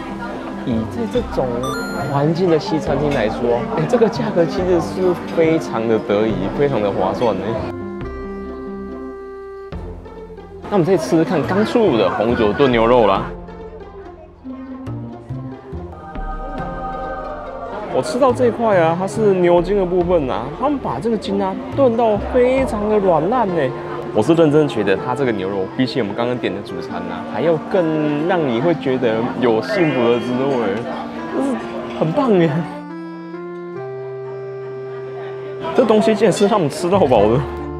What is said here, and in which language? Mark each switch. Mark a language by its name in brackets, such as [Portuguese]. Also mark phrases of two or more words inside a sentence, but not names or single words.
[Chinese] 以在這種環境的西餐廳來說，這個價格其實是非常的得宜，非常的划算呢。那我們再吃吃看剛出爐的紅酒燉牛肉啦。我吃到這一塊啊，它是牛筋的部分啊，他們把這個筋啊燉到非常的軟爛呢。我是認真覺得它這個牛肉比起我們剛剛點的主餐啊，還要更讓你會覺得有幸福的滋味，就是很棒耶。這東西竟然是讓我們吃到飽的。